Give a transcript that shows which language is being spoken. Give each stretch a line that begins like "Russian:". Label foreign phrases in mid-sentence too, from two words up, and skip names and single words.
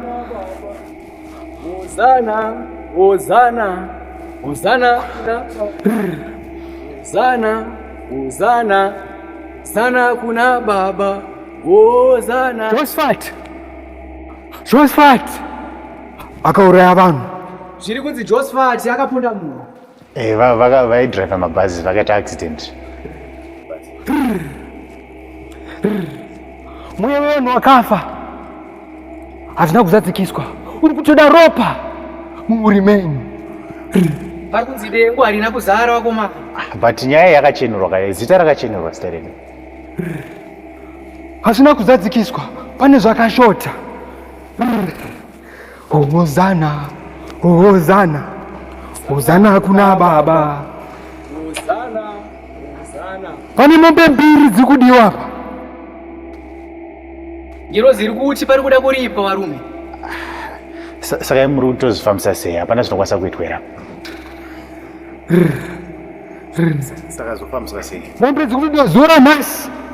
Shona: Hozana, Hozana, Hozana, Hozana, Hozana, sana kuna baba. Hozana. Josephat akauraya vanhu. Zviri kunzi Josephat akaponda munhu. Vaidriva mabhazi vakaita accident. Mweya wevanhu wakafa. Hazvina kuzadzikiswa. Uri kutoda ropa mumuri menyu. Pari kunzi dengu harina kuzara wakoma. But nyaya yakachenurwa kare, zita rakachenurwa zita redu. Hazvina kuzadzikiswa. Pane zvakashota. Hozana, Hozana, Hozana kuna baba. Hozana, Hozana. Pane mombe mbiri dziri kudiwa apa. Ngiro ziri kuti pari kuda kuripa varume. Saka muri kutozvifambisa sei? Hapana zvinokwanisa kuitwa here. Saka zofambiswa sei? Mombe dziri kudiwa zuva ranhasi.